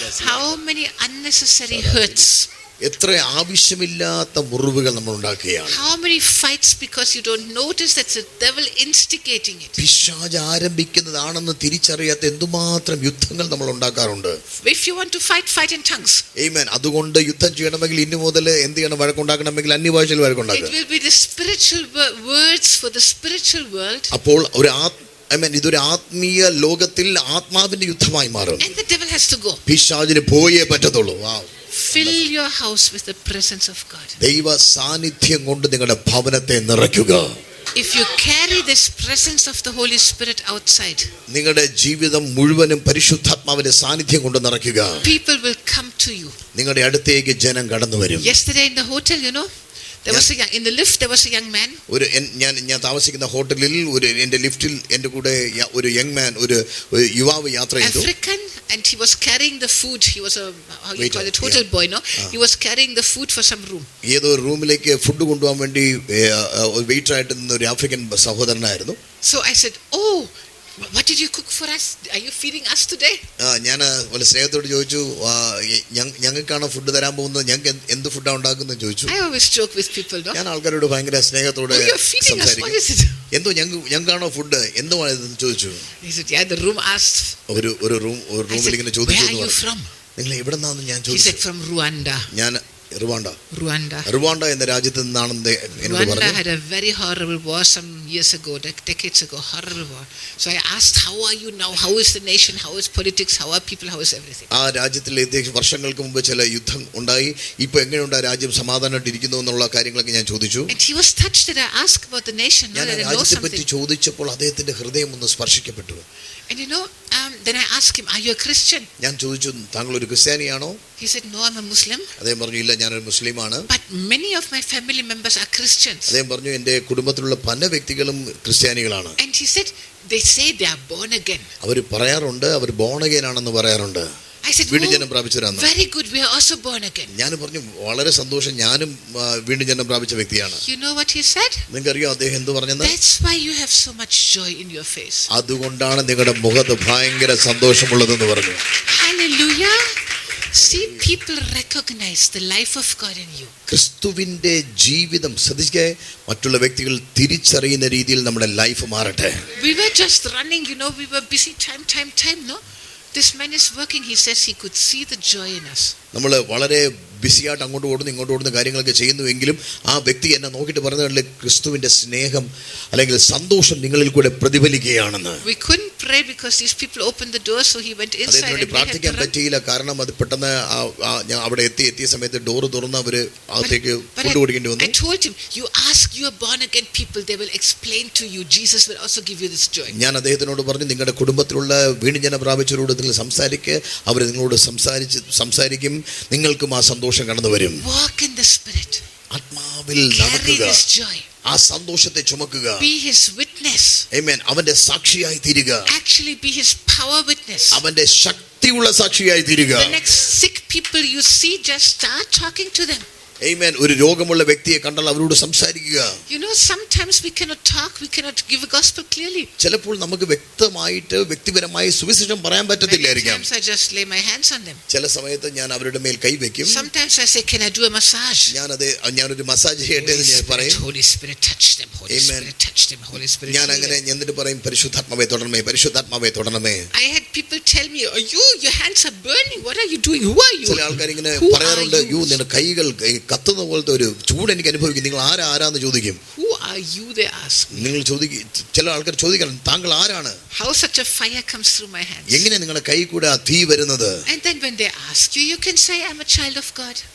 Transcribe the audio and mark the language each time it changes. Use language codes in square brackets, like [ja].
[en] How many unnecessary hurts? [ml] എത്ര ആവശ്യമില്ലാത്ത മുറിവുകൾ നമ്മൾ ഉണ്ടാക്കുകയാണ്. [en] How many fights because you don't notice that's the devil instigating it. [ml] പിശാച് ആരംഭിക്കുന്നതാണെന്ന് തിരിച്ചറിയാത്ത എന്തുമാത്രം യുദ്ധങ്ങൾ നമ്മൾ ഉണ്ടാക്കാറുണ്ട്. [en] If you want to fight, fight in tongues. Amen. [ml] അതുകൊണ്ട് യുദ്ധം ചെയ്യണമെങ്കിൽ ഇനി മുതൽ എന്ത് ചെയ്യണം? വഴക്കുണ്ടാക്കണമെങ്കിൽ അന്യഭാഷയിൽ വഴക്കുണ്ടാക്കുക. [en] It will be the spiritual words for the spiritual world. [ml] അപ്പോൾ ഒരു ഇതൊരു ആത്മീയ ലോകത്തിൽ ആത്മാവിന്റെ യുദ്ധമായി മാറും. [en] And the devil has to go. [ml] പിശാചിന് പോയേ പറ്റത്തുള്ളൂ. [en] Fill your house with the presence of God. [ml] ദൈവ സാന്നിധ്യം കൊണ്ട് നിങ്ങളുടെ ഭവനത്തെ നിറയ്ക്കുക. [en] If you carry this presence of the Holy Spirit outside, [ml] നിങ്ങളുടെ ജീവിതം മുഴുവനും പരിശുദ്ധാത്മാവിന്റെ സാന്നിധ്യം കൊണ്ട് നിറയ്ക്കുക. [en] people will come to you. [ml] നിങ്ങളുടെ അടുത്തേക്ക് ജനം കടന്നു വരും. [en] Yesterday in the hotel, there was in the lift there was a young man. [ml] ഞാൻ താമസിക്കുന്ന ഹോട്ടലിൽ എന്റെ ലിഫ്റ്റിൽ എന്റെ കൂടെ ഒരു യങ് മാൻ, ഒരു യുവാവ് യാത്ര ചെയ്തു. [en] African, and he was carrying the food. He was a hotel boy, no? He was carrying the food for some room. [ml] ഏതോ റൂമിലേക്ക് ഫുഡ് കൊണ്ടുപോകാൻ വേണ്ടി വെയിറ്റർ ആയിട്ട് നിന്ന ഒരു African സഹോദരനായിരുന്നു. [en] So I said, "Oh, what did you cook for us? Are you feeding us today?" [ml] ഞാൻ വളരെ സ്നേഹത്തോട് ചോദിച്ചു, ഞങ്ങൾക്കാണ് ഫുഡ് തരാൻ പോകുന്നത്, ഞങ്ങൾക്ക് എന്ത് ഫുഡാണ് ഉണ്ടാക്കുന്നത് ചോദിച്ചു. [en] I always joke with people, no? [ml] ഞാൻ ആൾക്കാരോട് ഭയങ്കര സ്നേഹത്തോടെ സംസാരിക്കും. എന്തോ ഞങ്ങൾക്കാണോ ഫുഡ്, എന്തുവാണ് ഇതെന്ന് ചോദിച്ചു. [en] He said, "Yeah, the room asked." [ml] ഒരു റൂമിൽ ഇങ്ങനെ ചോദിച്ചു, [en] "Where are you from?" [ml] നിങ്ങൾ എവിടെ നിന്നാണെന്ന് ഞാൻ ചോദിച്ചു. [en] He said, "From Rwanda." [ml] ഞാൻ [en] Rwanda [ml] എന്ന രാജ്യത്ത് നിന്നാണെന്ന് എന്നോട് പറഞ്ഞു. [en] Rwanda had a very horrible war some years ago, decades ago, horrible war. So I asked, "How are you now? How is the nation? How is politics? How are people? How is everything?" [ml] ആ രാജ്യത്തിൽ വർഷങ്ങൾക്ക് മുമ്പ് ചില യുദ്ധം ഉണ്ടായി. ഇപ്പൊ എങ്ങനെയുണ്ട് ആ രാജ്യം? സമാധാനമായിട്ടിരിക്കുന്നു എന്നുള്ള കാര്യങ്ങളൊക്കെ ഞാൻ ചോദിച്ചു. [en] And he was touched that I asked about the nation. [ml] ഞാൻ രാജ്യത്തെ പറ്റി ചോദിച്ചപ്പോൾ അദ്ദേഹത്തിന്റെ ഹൃദയം ഒന്ന് സ്പർശിക്കപ്പെട്ടു. [en] And then I asked him, "Are you a Christian?" [ml] ഞാൻ ചോദിച്ചു, താങ്കൾ ഒരു ക്രിസ്ത്യാനിയാണോ? [en] He said, "No, I'm a Muslim." [ml] അദ്ദേഹം പറഞ്ഞു, ഇല്ല, ഞാനൊരു മുസ്ലിമാണ്. [en] But many of my family members are Christians. [ml] അദ്ദേഹം പറഞ്ഞു, എന്റെ കുടുംബത്തിലുള്ള പല വ്യക്തികളും ക്രിസ്ത്യാനികളാണ്. [en] And he said, they say they are born again. [ml] അവർ പറയാറുണ്ട്, അവർ ബോൺ അഗൈൻ ആണെന്ന് പറയാറുണ്ട്. [en] I said, [ml] വീണ്ടും ജനം പ്രാപിച്ചവരാണ്. [en] Very good, we are also born again. [ml] ഞാൻ പറഞ്ഞു, വളരെ സന്തോഷം, ഞാനും വീണ്ടും ജനം പ്രാപിച്ച വ്യക്തിയാണ്. [en] You know what he said? [ml] നിങ്ങൾക്കറിയോ അദ്ദേഹം എന്ത് പറഞ്ഞെന്ന്? [en] That's why you have so much joy in your face. [ml] അതുകൊണ്ടാണ് നിങ്ങളുടെ മുഖത്ത് ഭയങ്കര സന്തോഷമുള്ളതെന്ന് പറഞ്ഞു. [en] Hallelujah. See, people recognize the life of God in you. [ml] ക്രിസ്തുവിന്റെ ജീവിതം ശ്രദ്ധിക്കുക, മറ്റുള്ള വ്യക്തികൾ തിരിച്ചറിയുന്ന രീതിയിൽ നമ്മുടെ ലൈഫ് മാറട്ടെ. [en] We were just running, we were busy time, no? This man is working. He says he could see the joy in us. [ml] നമ്മൾ വളരെ ബിസിയായിട്ട് അങ്ങോട്ട് ഓടുന്നു ഇങ്ങോട്ട് ഓടുന്ന കാര്യങ്ങളൊക്കെ ചെയ്യുന്നുവെങ്കിലും ആ വ്യക്തി എന്നെ നോക്കിയിട്ട് പറഞ്ഞതല്ലേ, ക്രിസ്തുവിന്റെ സ്നേഹം അല്ലെങ്കിൽ സന്തോഷം നിങ്ങളിൽ കൂടെ പ്രതിഫലിക്കുകയാണെന്ന്. [en] We couldn't pray because these people opened the door, so he went inside. [ml] അതിനുവേണ്ടി പ്രാർത്ഥിക്കാൻ പറ്റിയില്ല, കാരണം അത് പെട്ടെന്ന് അവിടെ എത്തിയ സമയത്ത് ഡോർ തുറന്ന് അവര് അകത്തേക്ക് ഫുഡ് കൊടുക്കേണ്ടി വന്നു. [en] I told him, you ask your born again people, they will explain to you. Jesus will also give you this joy. [ml] ഞാൻ അദ്ദേഹത്തിനോട് പറഞ്ഞു, നിങ്ങളുടെ കുടുംബത്തിലുള്ള വീണ്ടും ജനം പ്രാപിച്ചവരോട് നിങ്ങൾ സംസാരിക്കുക, അവർ നിങ്ങളോട് സംസാരിക്കും, നിങ്ങൾക്കും ആ സന്തോഷം കടന്നു വരും. [en] Walk in the spirit. [ml] ആത്മാവിൽ നടക്കുക, ആ സന്തോഷത്തെ ചുമക്കുക. [en] Be his witness. [ml] Amen. അവന്റെ സാക്ഷിയായി തീരുക. [en] Actually be his power witness. [ml] അവന്റെ ശക്തിയുള്ള സാക്ഷിയായി തീരുക. [en] The next sick people you see, just start talking to them. Amen. [ml] ഒരു രോഗമുള്ള വ്യക്തിയെ കണ്ടാൽ അവരോട് സംസാരിക്കുക. [en] Sometimes we cannot talk, we cannot give a gospel clearly. [ml] ചിലപ്പോൾ നമുക്ക് വ്യക്തമായിട്ട് വ്യക്തിപരമായി സുവിശേഷം പറയാൻ പറ്റത്തില്ലായിരിക്കാം. [en] Sometimes I just lay my hands on them. [ml] ചില സമയത്ത് ഞാൻ അവരുടെ മേൽ കൈവയ്ക്കും. [en] Sometimes I say, "Can I do a massage?" [ml] ഞാനൊരു മസാജ് ചെയ്യട്ടെ എന്ന് ഞാൻ പറയും. [en] Holy Spirit touch them. Holy Spirit touch them. Holy Spirit. [ml] ഞാൻ അങ്ങനെ എന്നിട്ട് പറയും, പരിശുദ്ധാത്മാവേ തൊടണമേ, പരിശുദ്ധാത്മാവേ തൊടണമേ. [en] I had people tell me, your hands are burning. What are you doing? Who are you? [ml] ചില ആൾക്കാർ ഇങ്ങനെ പറയാറുണ്ട്, നിന്റെ കൈകൾ കത്തുന്ന പോലത്തെ ഒരു ചൂട് എനിക്ക് അനുഭവിക്കും. നിങ്ങൾ ആരാന്ന് ചോദിക്കും. [en] Who are you, they ask. [ml] നിങ്ങൾ ചില ആൾക്കാർ ചോദിക്കണം, താങ്കൾ ആരാണ്? [en] How such a fire comes through my hands? [ml] എങ്ങനെ നിങ്ങളുടെ കൈ കൂടെ ആ തീ വരുന്നത്? [en] And then when they ask you, you can say, "I'm a child of God."